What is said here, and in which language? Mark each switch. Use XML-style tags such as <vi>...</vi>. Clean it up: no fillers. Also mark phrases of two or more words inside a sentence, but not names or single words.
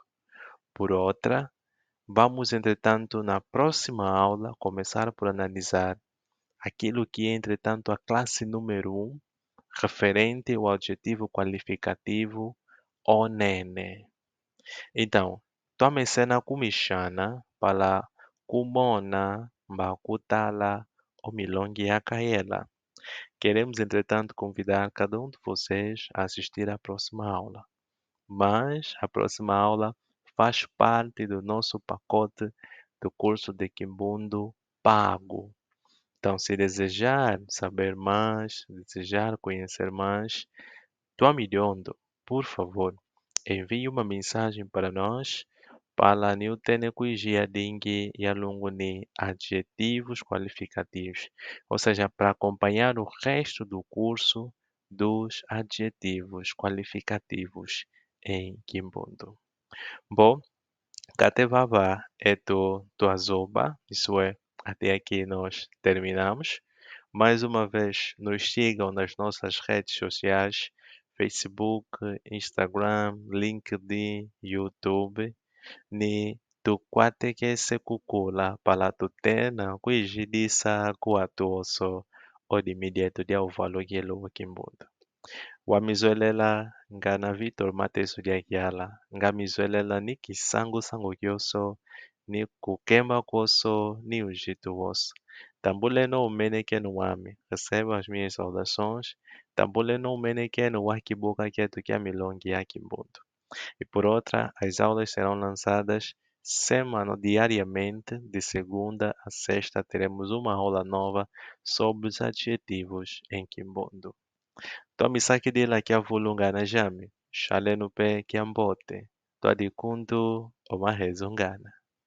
<pt>Por outra, vamos, entretanto, na próxima aula, começar por analisar aquilo que é, entretanto, a classe número 1, referente ao adjetivo qualificativo o nene.</pt> <kmb>Então, tome cena kumishana para kumona mbakutala omilongi yakaela.</kmb> <pt>Queremos, entretanto, convidar cada um de vocês a assistir à próxima aula. Mas a próxima aula faz parte do nosso pacote do curso de Kimbundu pago. Então, se desejar saber mais, desejar conhecer mais, Tuamidiondo, por favor, envie uma mensagem para nós</pt> <kmb>Pala ni utene kuijia dingi ya lungu ni</kmb> <pt>adjetivos qualificativos, ou seja, para acompanhar o resto do curso dos adjetivos qualificativos em Kimbundu. Bom, Katevava é do Tuazoba, isso é, até aqui nós terminamos. Mais uma vez, nos sigam nas nossas redes sociais, Facebook, Instagram, LinkedIn, YouTube,</pt> <kmb>ni tukwatekese kukula pala tutena kuijidisa kuatoso odimidieto dia uvalogelo wakimbundo. Wamizwelela ngana Vitor Mateso diakiala, ngamizwelela ni kisango sango kyoso, ni kukemba koso, ni ujito woso. Tambule no umenekeno wami,</kmb> <pt>receba as minhas saudações.</pt> <kmb>Tambule no umenekeno wakiboka quieto que a milongi yakimbundo.</kmb> <pt>E por outra, as aulas serão lançadas diariamente, de segunda a sexta, teremos uma aula nova sobre os adjetivos em Kimbondo.</pt> <kmb>Tomisaki dila kiavulungana jami, shale no pé kiambote, twadikundu omahezongana.</kmb>